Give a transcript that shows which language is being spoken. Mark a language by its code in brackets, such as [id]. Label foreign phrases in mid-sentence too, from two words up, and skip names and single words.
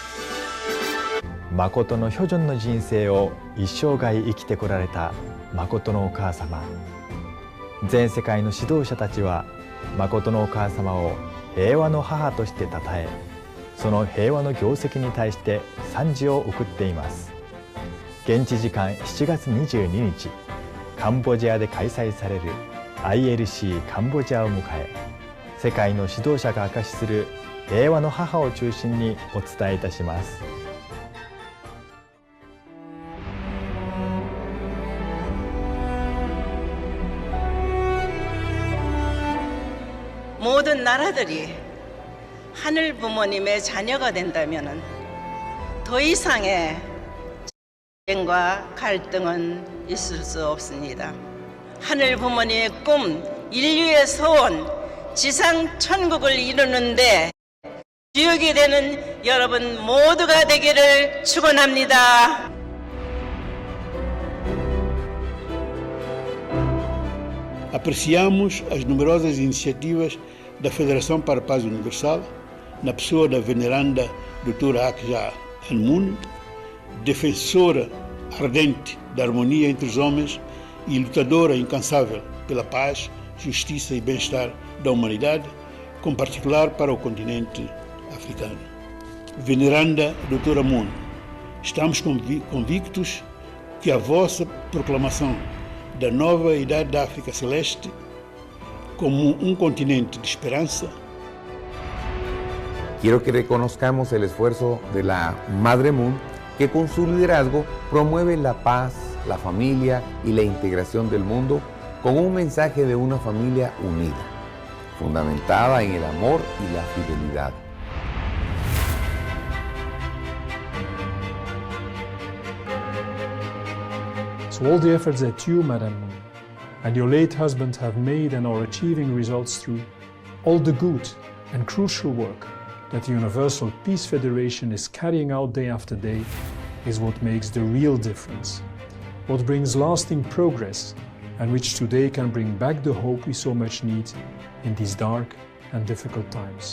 [ja] 誠の巨人の人生を一生涯生きてこられた誠のお母様、全世界の指導者たちは誠のお母様を平和の母として称え、その平和の業績に対して賛辞を送っています。現地時間7月22日、カンボジアで開催される ILC カンボジアを迎え、世界の指導者が証しする平和の母を中心にお伝えいたします。 [ko] 모든 나라들이 하늘 부모님의 자녀가 된다면 더 이상의 전쟁과 갈등은 있을 수 없습니다. 하늘 부모님의 꿈, 인류의 소원, 지상 천국을 이루는데 주역이 되는 여러분 모두가 되기를 축원합니다. [pt] Apreciamos as numerosas iniciativas da Federação para a Paz Universal, na pessoa da veneranda Dra. Akja Anmun, defensora ardente da harmonia entre os homens e lutadora incansável pela paz, justiça e bem-estar da humanidade, com particular para o continente africano. Veneranda Dra. Moon, estamos convictos que a vossa proclamação da nova idade da África Celeste como [es] un continente de esperanza. Quiero que reconozcamos el esfuerzo de la Madre Moon, que con su liderazgo promueve la paz, la familia y la integración del mundo con un mensaje de una familia unida, fundamentada en el amor y la fidelidad. [en] So all the efforts that you, Madam Moon, and your late husband have made and are achieving results through all the good and crucial work that the Universal Peace Federation is carrying out day after day is what makes the real difference, what brings lasting progress, and which today can bring back the hope we so much need in these dark and difficult times.